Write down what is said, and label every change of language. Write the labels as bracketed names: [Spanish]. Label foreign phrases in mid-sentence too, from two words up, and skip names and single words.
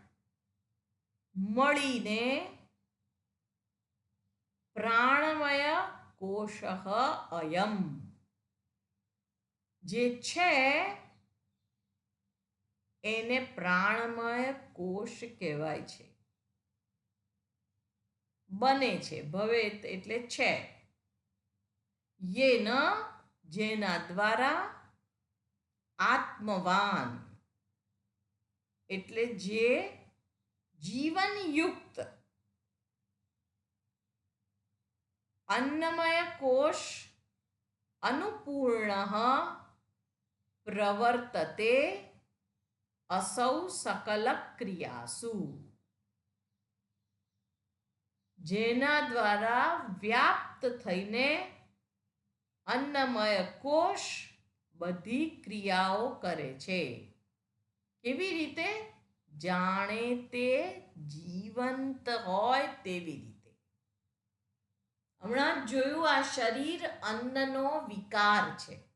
[Gujarati] મળીને પ્રાણમય કોશ અયમ જે છે એને પ્રાણમય કોશ કહેવાય છે બને છે ભવેત એટલે છે યેન જેના દ્વારા આત્મવાન એટલે જે જીવનયુક્ત [Sanskrit] अन्नमय कोश अनुपूर्ण प्रवर्तते असौ सकल क्रियासु [Gujarati] જેના દ્વારા વ્યાપ્ત થઈને અન્નમય કોશ બધી ક્રિયાઓ કરે છે કેવી રીતે જાણે તે જીવંત હોય તેવી રીતે હમણાં જોયું આ શરીર અન્નનો વિકાર છે